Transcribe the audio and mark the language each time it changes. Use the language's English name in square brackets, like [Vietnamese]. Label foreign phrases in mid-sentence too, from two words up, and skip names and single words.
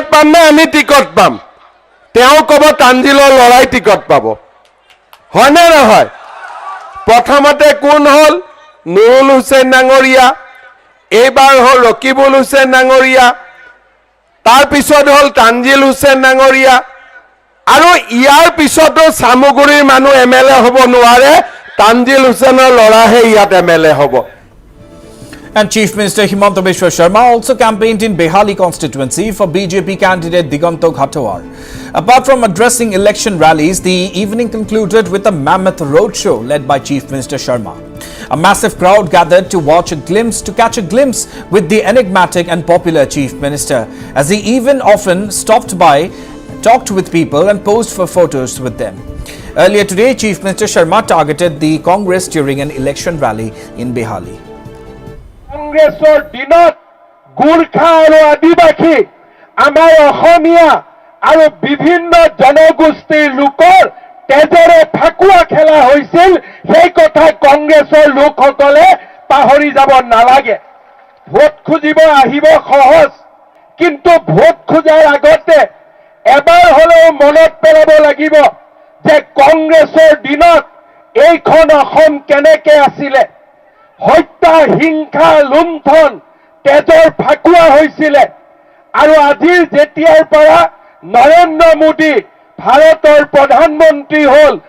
[Assamese] পাম না আমি টিকট পাম তেওঁ ক'ব তানজিলৰ লৰাই টিকট পাব হয় নে নহয় প্ৰথমতে কোন হল নুৰুল হুছেইন নাঙৰীয়া এইবাৰ হল ৰকিবুল হুছেইন নাঙৰীয়া তাৰ পিছত হল তানজিল হুছেইন নাঙৰীয়া আৰু ইয়াৰ পিছতো সামগুৰিৰ মানুহ এমএলএ হ'ব নোৱাৰে তানজিল হুছেইনৰ লৰাহে ইয়াত এমএলএ হ'ব. [English] And Chief Minister Himanta Biswa Sharma also campaigned in Behali constituency for BJP candidate Diganto Ghatawar. Apart from addressing election rallies, the evening concluded with a mammoth roadshow led by Chief Minister Sharma. A massive crowd gathered to catch a glimpse with the enigmatic and popular Chief Minister, as he even often stopped by, talked with people and posed for photos with them. Earlier today, Chief Minister Sharma targeted the Congress during an election rally in Behali. [Assamese] কংগ্ৰেছৰ দিনত গুৰখা আৰু আদিবাসী আমাৰ অসমীয়া আৰু বিভিন্ন জনগোষ্ঠীৰ লোকৰ তেজৰে ফাকুৱা খেলা হৈছিল সেই কথা কংগ্ৰেছৰ লোকসকলে পাহৰি যাব নালাগে ভোট খুজিব আহিব সহজ কিন্তু ভোট খোজাৰ আগতে এবাৰ হলেও মনত পেলাব লাগিব যে কংগ্ৰেছৰ দিনত এইখন অসম কেনেকৈ আছিল হত্যা হিংসা লুণ্ঠন তেজৰ ফাকুৱা হৈছিল আৰু আজিৰ যেতিয়াৰ পৰা নৰেন্দ্ৰ মোদী ভাৰতৰ প্ৰধানমন্ত্ৰী হল